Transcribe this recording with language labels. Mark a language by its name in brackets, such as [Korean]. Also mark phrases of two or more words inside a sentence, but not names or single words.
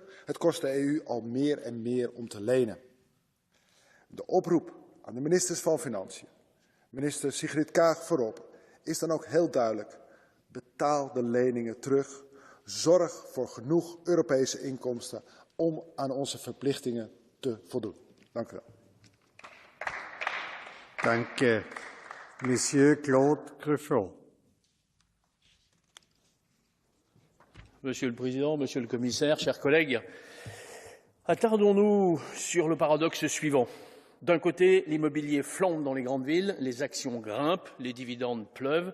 [Dutch] Het kost de EU al meer en meer om te lenen. De oproep aan de ministers van Financiën, minister Sigrid Kaag voorop, is dan ook heel duidelijk. Betaal de leningen terug. Zorg voor genoeg Europese inkomsten om aan onze verplichtingen te voldoen. Dank u wel. Dank je. [French] Monsieur Claude Griffon. Monsieur le Président, Monsieur le Commissaire, chers collègues, attardons-nous sur le paradoxe suivant. D'un côté, l'immobilier flambe dans les grandes villes, les actions grimpent, les dividendes pleuvent.